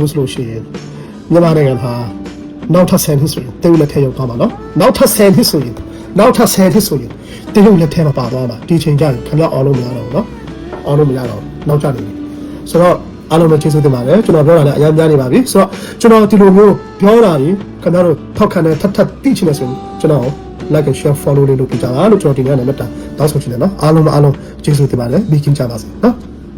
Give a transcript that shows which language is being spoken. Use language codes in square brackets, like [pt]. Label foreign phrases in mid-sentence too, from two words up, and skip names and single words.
[my] ဘူးဆိုလို့ရှိရင်မြန်မာနိုင်ငံဟာနောက်ထပ်10နှစ်ဆိုရင်တရုတ်လက်ထက်ရောက်သွားမှာနော်နောက်ထပ်10နှစ်ဆိုရင်တရုတ်လက်ထက်မှာပါသွားမှာဒီချိန်ကျရင်ခင်ဗျားအောင်လို့မရတော့ဘူးနော်အောင်လို့မရတော့နောက်ကျနေပြီဆိုတော့အားလုံးပဲကျေးဇူးတင်ပါတယ်ကျွန်တော်ပြောတာလည်းအများကြီးနေပါပြီဆိုတော့ကျွန်တော်ဒီလိုမျိုးပြောတာကြီးခင်ဗျားတို့ထောက်ခံတဲ့ထပ်သိချင်တယ်ဆိုရင်ကျွန်တော် [en] like and share follow [my] လေးလုပ်ပြကြပါလို့ကျွန်တော်ဒီနေ့နဲ့မှတ်တာတောင်းဆိုချင်တယ်နော်အားလုံးကျေးဇူးတင်ပါတယ်ပြီးခင်ကြပါစေနော်